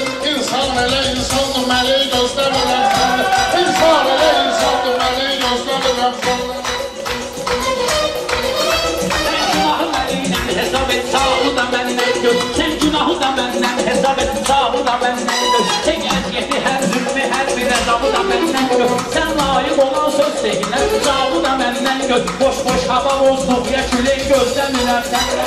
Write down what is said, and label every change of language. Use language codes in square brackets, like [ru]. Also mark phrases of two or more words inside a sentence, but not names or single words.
[az] İnsan elə insandır, meleği gözləmirəm səndən. İnsan elə insandır, meleği gözləmirəm səndən. gör. [tr] Sen günahı da benden hesap et, savı da benden gör. [az] Tek əziyyəti hər zülmü, hər bir əzabı da benden gör. [tr] Sen layık olan söz seninle, savı da benden gör. [az] Boş boş hava bozduk, ya külək gözləmirəm səndən.